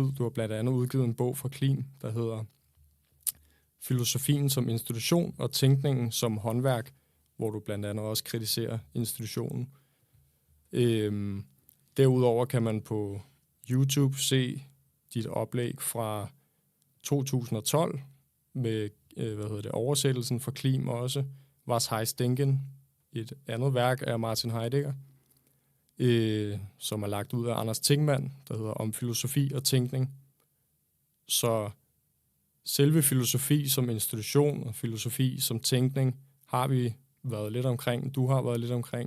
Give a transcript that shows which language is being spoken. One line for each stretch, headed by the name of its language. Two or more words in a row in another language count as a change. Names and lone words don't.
Danish: Du har blandt andet udgivet en bog fra Klin, der hedder Filosofien som institution og tænkningen som håndværk, hvor du blandt andet også kritiserer institutionen. Derudover kan man på YouTube se dit oplæg fra 2012, med oversættelsen for Klim også, Was heißt denken, et andet værk af Martin Heidegger, som er lagt ud af Anders Tingmann, der hedder Om filosofi og tænkning. Så selve filosofi som institution og filosofi som tænkning har vi været lidt omkring, du har været lidt omkring.